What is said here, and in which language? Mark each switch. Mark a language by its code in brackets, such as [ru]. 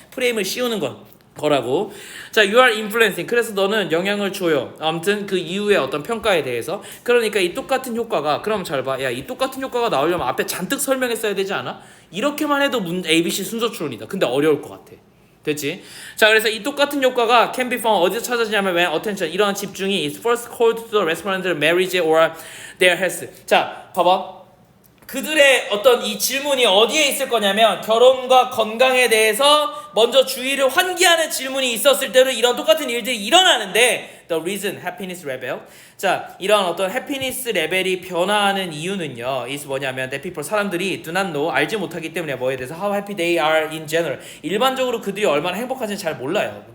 [ko] 프레임을 씌우는 거라고. [en] 자, you are influencing. [ko] 그래서 너는 영향을 줘요. 아무튼 그 이후의 어떤 평가에 대해서. 그러니까 이 똑같은 효과가, 그럼 잘 봐. 야, 이 똑같은 효과가 나오려면 앞에 잔뜩 설명했어야 되지 않아? 이렇게만 해도 ABC 순서 추론이다. 근데 어려울 것 같아. 됐지? 자, 그래서 이 똑같은 효과가 [en] can be found [ko] 어디서 찾아지냐면 [en] when attention [ko] 이러한 집중이 [en] is first called to the respondent marriage or their health. [ko] 자, 봐봐. 그들의 어떤 이 질문이 어디에 있을 거냐면 결혼과 건강에 대해서 먼저 주의를 환기하는 질문이 있었을 때도 이런 똑같은 일들이 일어나는데 [en] the reason happiness level [ko] 자 이런 어떤 happiness 레벨이 변화하는 이유는요 is 뭐냐면 [en] that people [ko] 사람들이 [en] do not know [ko] 알지 못하기 때문에 뭐에 대해서 [en] how happy they are in general [ko] 일반적으로 그들이 얼마나 행복한지 잘 몰라요.